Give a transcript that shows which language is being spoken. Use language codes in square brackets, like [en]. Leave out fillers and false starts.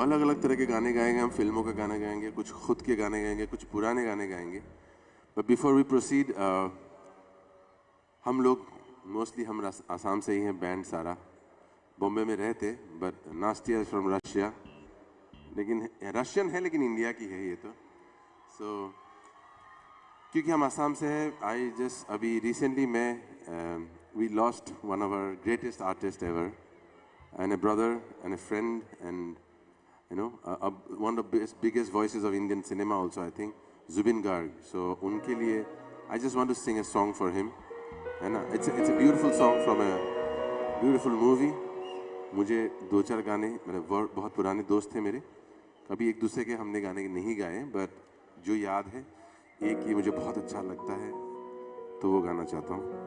[hi] अलग अलग तरह के गाने गाएंगे हम, फिल्मों का गाना गाएंगे, कुछ खुद के गाने गाएंगे, कुछ पुराने गाने गाएंगे। [en] but before we proceed, [hi] हम लोग मोस्टली हम आसाम से ही हैं, बैंड सारा बॉम्बे में रहते, [en] but Nastia from Russia, [hi] लेकिन रशियन है लेकिन इंडिया की है ये तो। सो क्योंकि हम आसाम से हैं, [en] I just अभी recently मैं we lost one of our greatest artist ever and a brother and a friend and you know one of the biggest voices of Indian cinema also, I think, Zubin Garg. So [hi] unke liye [en] I just want to sing a song for him, [hi] है ना। [en] it's a beautiful song from a beautiful movie. [hi] मुझे दो चार गाने, मेरे बहुत पुराने दोस्त थे मेरे, कभी एक दूसरे के हमने गाने नहीं गाए, बट जो याद है एक ही मुझे बहुत अच्छा लगता है तो वो गाना चाहता हूँ।